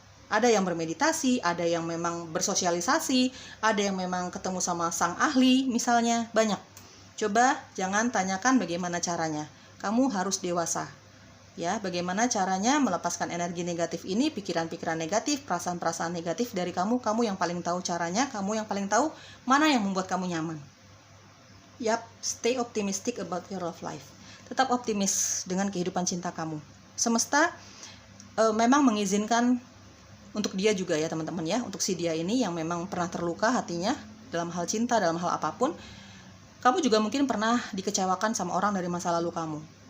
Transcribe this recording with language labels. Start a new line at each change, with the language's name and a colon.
Indonesian: Ada yang bermeditasi, ada yang memang bersosialisasi, ada yang memang ketemu sama sang ahli misalnya, banyak. Coba jangan tanyakan bagaimana caranya. Kamu harus dewasa. Ya, bagaimana caranya melepaskan energi negatif ini, pikiran-pikiran negatif, perasaan-perasaan negatif dari kamu. Kamu yang paling tahu caranya, kamu yang paling tahu mana yang membuat kamu nyaman.
English: Yap, stay optimistic about your love life.
Indonesian: Tetap optimis dengan kehidupan cinta kamu. Semesta memang mengizinkan untuk dia juga ya teman-teman ya, untuk si dia ini yang memang pernah terluka hatinya dalam hal cinta, dalam hal apapun. Kamu juga mungkin pernah dikecewakan sama orang dari masa lalu kamu.